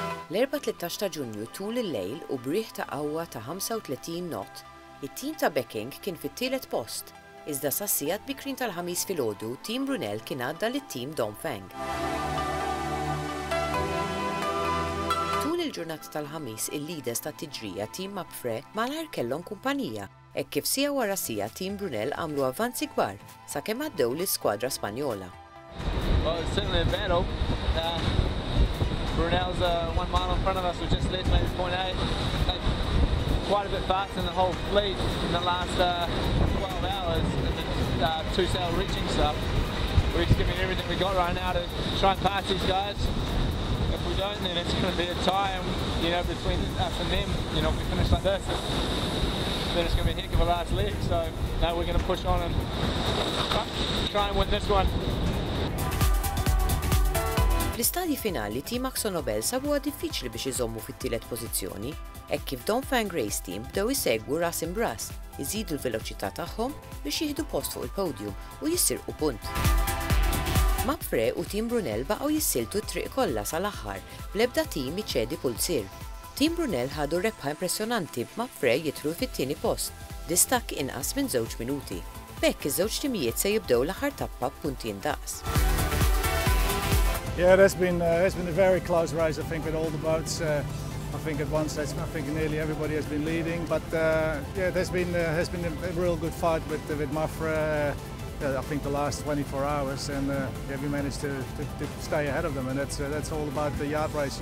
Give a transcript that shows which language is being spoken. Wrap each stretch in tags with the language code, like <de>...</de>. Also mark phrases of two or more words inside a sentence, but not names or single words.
<mt>L-4-13 ta' Ġunju tul il-lejl u brieħ ta' qawwa ta' 35 knot, it-tim ta' Becking kien fit-tielet post, iżda sassijat bikrin tal-ħamis filgħodu Team Brunel kien għadda lit-Team Dongfeng. Tul il-ġurnata tal-ħamis il-leaders tat-tiġrija Team Mapfre malajr kellhom kumpanija, hekk kif sija wara sija Team Brunel għamlu avvanzi kbar sakemm għaddew l-iskwadra Spanjola.</mt> <en>Well, it's certainly a battle. Brunel's 1 mile in front of us, we just led maybe 0.8. Quite a bit faster than the whole fleet in the last 12 hours in the 2-sail reaching stuff. We're just giving everything we got right now to try and pass these guys. If we don't, then it's going to be a tie, and, between us and them. If we finish like this, then it's going to be a heck of a last leg. So, no, we're going to push on and try and win this one.</en> <mt>Fl-istadji finali, Team AkzoNobel sabuha diffiċli biex iżommu fit-tielet pożizzjoni, hekk kif Dongfeng Race Team bdew isegwu ras imbras, iżidu l-veloċità tagħhom biex jieħdu post fuq il-podium u jissirqu punt. Mapfre u Team Brunel baqgħu jissiltu t-triq kollha sal-aħħar bl-ebda tim iċċedi pulsier. Team Brunel ħadu rebħa impressjonanti b'Mapfre jidħlu fit-tieni post, distakk inqas minn 2 minuti. B'hekk iż-żewġ timijiet se jibdew l-aħħar tappa b'punti indaqs.</mt> <en>Yeah, it's been a very close race, I think, with all the boats. I think at one stage, nearly everybody has been leading. But yeah, has been a real good fight with Mapfre. I think the last 24 hours, and yeah, we managed to stay ahead of them, and that's all about the yard racing.</en>